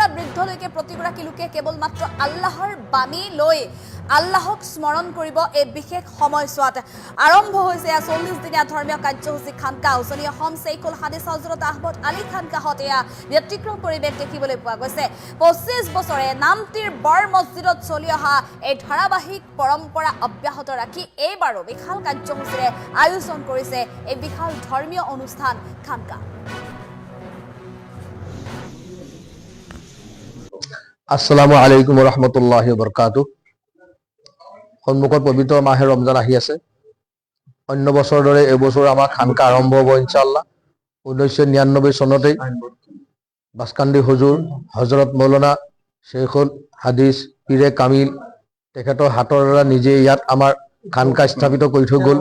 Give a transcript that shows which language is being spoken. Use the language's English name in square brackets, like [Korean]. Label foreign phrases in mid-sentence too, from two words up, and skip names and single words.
[Assamese] বৃদ্ধলৈকে প্ৰতিগৰাকী লোকে কেৱল মাত্ৰ আল্লাহৰ বাণী লৈ আল্লাহক স্মৰণ কৰিব এই বিশেষ সময়ছোৱাত আৰম্ভ হৈছে 40 দিনীয়া ধৰ্মীয় কাৰ্যসূচী খানকাহ উজনি অসম শেখুল হাদিছ হযৰত আহমদ আলী খানকাহত এয়া ব্যতিক্ৰম পৰিৱেশ দেখিবলৈ পোৱা গৈছে 25 বছৰে নামটিৰ বৰ মছজিদত চলি অহা এই ধাৰাবাহিক পৰম্পৰা অব্যাহত ৰাখি এইবাৰো বিশাল কাৰ্যসূচীৰে আয়োজন কৰিছে এই বিশাল ধৰ্মীয় অনুষ্ঠান খানকাহ [Arabic] السلام عليكم ورحمة الله وبركاته [Assamese] সন্মুখত পবিত্ৰ মাহে ৰমজান আহি আছে অন্য বছৰৰ দৰে এবছৰ আমাৰ খানকা আৰম্ভ হ'ব [Arabic] إن شاء الله [Assamese] 1999 চনতেই বাসকান্দি হুজুৰ হযরত মৌলানা শেখুল হাদিছ পীৰে কামিল তেখেতৰ হাতৰ দ্বাৰা নিজে ইয়াত আমাৰ খানকা স্থাপিত কৰি থৈ গ'ল।